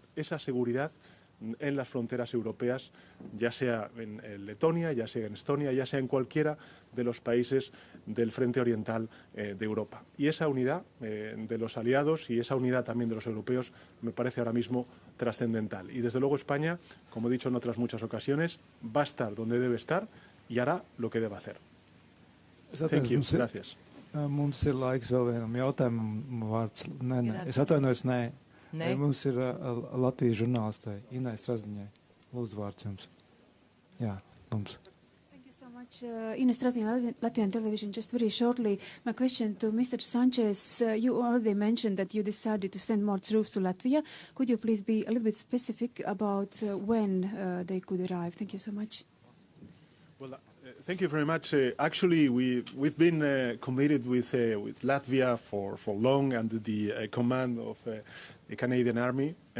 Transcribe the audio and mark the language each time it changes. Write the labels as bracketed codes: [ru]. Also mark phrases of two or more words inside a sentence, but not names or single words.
[es] Esa seguridad en las fronteras europeas, ya sea en Letonia, ya sea en Estonia, ya sea en cualquiera de los países del frente oriental de Europa. Y esa unidad de los aliados y esa unidad también de los europeos me parece ahora mismo trascendental. Y desde luego España, como he dicho en otras muchas ocasiones, va a estar donde debe estar y hará lo que debe hacer. [en] Thank you. [es] Gracias. [lv] Mums ir laiks vēl vienam jautājumam vārds. Nē. Es atvainojos, nē. Mums ir Latvijas žurnālistē Inai Strazdiņai. Lūdzu, vārds jums. Jā, mums. [en] Thank you so much. Ina Strazdiņa, Latvian television. Just very shortly, my question to Mr. Sanchez. You already mentioned that you decided to send more troops to Latvia. Could you please be a little bit specific about when they could arrive? Thank you so much. Well, thank you very much. Actually, we've been committed with Latvia for long under the command of the Canadian Army,